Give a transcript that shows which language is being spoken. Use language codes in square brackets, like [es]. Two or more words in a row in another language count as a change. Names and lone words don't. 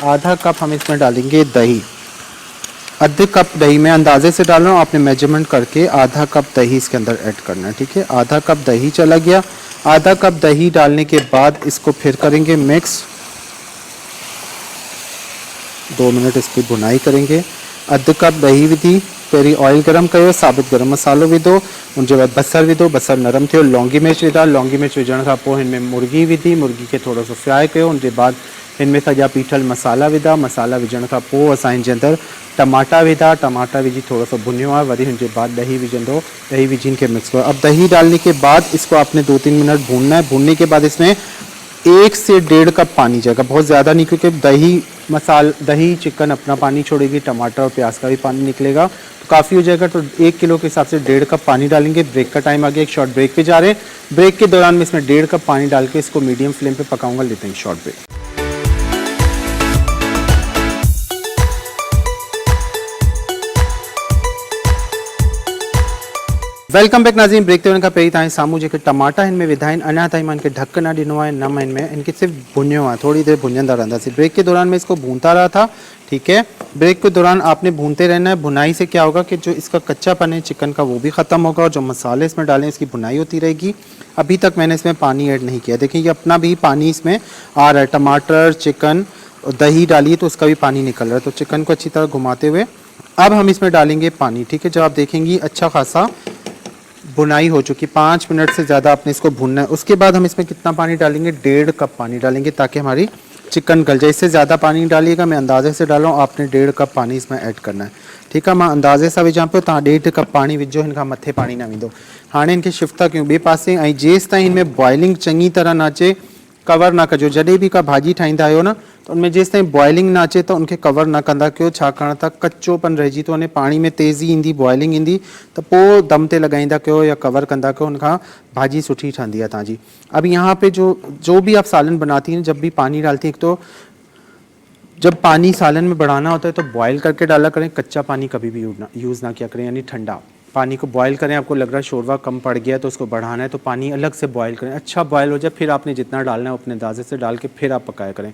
[hi] आधा कप हम इसमें डालेंगे दही, आधे कप दही मैं अंदाजे से डाल रहा हूँ, आपने मेजरमेंट करके आधा कप दही इसके अंदर ऐड करना है, ठीक है। आधा कप दही चला गया। आधा कप दही डालने के बाद इसको फिर करेंगे मिक्स, 2 मिनट इसकी भुनाई करेंगे। [sd] अध कप दही विधी, पहिरीं ऑयल गरम कयो, साबित गरम मसालो विधो, उनजे बाद बसर विधो, बसर नरम थियो, लौंगी मिर्च विधा, लौंगी मिर्च विझण खां पोइ हिन में मुर्गी विधी, मुर्गी खे थोरो सो फ्राई कयो, उनजे बाद हिन में सॼा पीठल मसाला विधा, मसाला विझण खां पोइ असां हिन जे अंदरि टमाटा विधा, टमाटा विझी [hi] थोड़ा सा [sd] भुनियो आहे, वरी हुनजे बाद दही विझंदो, दही विझी के मिक्स करो। [hi] अब दही डालने के बाद इसको आपने 2-3 मिनट भूनना है। भूनने के बाद इसमें 1 से 1.5 कप पानी जाएगा, बहुत ज़्यादा नहीं, क्योंकि दही चिकन अपना पानी छोड़ेगी, टमाटर और प्याज का भी पानी निकलेगा, तो काफ़ी हो जाएगा। तो 1 किलो के हिसाब से 1.5 कप पानी डालेंगे। ब्रेक का टाइम आ गया, एक [en] short break [hi] पे जा रहे हैं। ब्रेक के दौरान मैं इसमें 1.5 कप पानी डाल के इसको [en] medium flame [hi] पे पकाऊंगा। लेते हैं [en] short break. welcome back [hi] नाज़रीन। [sd] ब्रेक ते वञण खां पहिरीं तव्हांजे साम्हूं जेके टमाटा हिन में विधा आहिनि, अञा ताईं मां इनखे ढक न ॾिनो आहे, न मां इनमें इनके सिर्फ भुनियो आहे, [hi] थोड़ी देर [sd] भुनंदा रहंदासीं। [hi] ब्रेक के दौरान मैं इसको भूनता रहा था, ठीक है। ब्रेक के दौरान आपने भूनते रहना है। भुनाई से क्या होगा कि जो इसका कच्चापन है चिकन का वो भी ख़त्म होगा, और जो मसाले इसमें डालें इसकी भुनाई होती रहेगी। अभी तक मैंने इसमें पानी ऐड नहीं किया, देखिए ये अपना भी पानी इसमें आ रहा है। टमाटर, चिकन और दही डालिए तो उसका भी पानी निकल रहा है। तो चिकन को अच्छी तरह घुमाते हुए अब हम इसमें डालेंगे पानी, ठीक है। जब आप देखेंगी अच्छा खासा भुनाई हो चुकी, 5 मिनट से ज़्यादा आपने इसको भूनना है। उसके बाद हम इसमें कितना पानी डालेंगे, 1.5 कप पानी डालेंगे, ताकि हमारी चिकन गल जाए। इससे ज़्यादा पानी डालिएगा, मैं अंदाजे से डाला हूँ, आपने 1.5 कप पानी इसमें ऐड करना है, ठीक है। [sd] मां अंदाजे सां विझां पियो, तव्हां 1.5 कप पानी विझो, हिन खां मथे पानी न वेंदो। हाणे इनखे शिफ्ट था कयूं ॿिए पासे, ऐं जेसि ताईं हिन में बॉइलिंग चङी तरह न अचे कवर न कजो। जॾहिं बि का भाॼी ठाहींदा आहियो न, तो उनमें जेसि ताईं बॉइलिंग न अचे त उनखे कवर न कंदा कयो, छाकाणि त कच्चोपन रहिजी थो वञे। पाणी में तेज़ी ईंदी, बॉइलिंग ईंदी, त पोइ दम ते लॻाईंदा कयो या कवर कंदा कयो, उनखां भाॼी सुठी ठहंदी आहे तव्हांजी। [hi] अब यहाँ पे जो भी आप सालन बनाती हैं, जब भी पानी डालती हैं, एक तो जब पानी सालन में बढ़ाना होता है तो बॉयल करके डाला करें, कच्चा पानी कभी भी यूज़ ना किया करें, यानी ठंडा पानी को बॉयल करें। आपको लग रहा है शोरवा कम पड़ गया तो उसको बढ़ाना है, तो पानी अलग से बॉयल करें, अच्छा बॉयल हो जाए, फिर आपने जितना डालना है अपने अंदाजे से डाल के फिर आप पकाया करें।